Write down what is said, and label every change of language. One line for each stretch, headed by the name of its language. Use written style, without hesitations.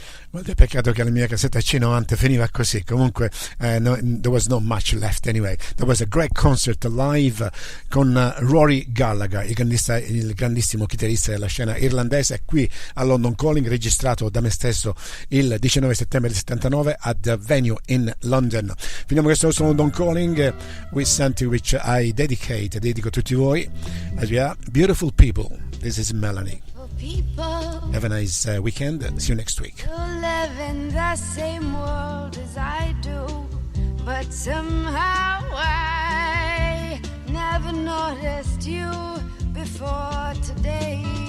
Italian: Guarda, peccato che la mia cassetta C90 finiva così.
English: Comunque, there was not much left anyway. There was a great concert live
Italian: con Rory Gallagher, il grandissimo chitarrista della scena irlandese, qui a London Calling, registrato da me stesso il 19 settembre del 79
English: at Venue in London.
Italian: Finiamo questo nostro London Calling
English: with something which I
Italian: dedico a tutti voi.
English: As we are beautiful people. This is Melanie. Have a nice weekend. See you next week. You live in the same world as I do, but somehow I never noticed you before today.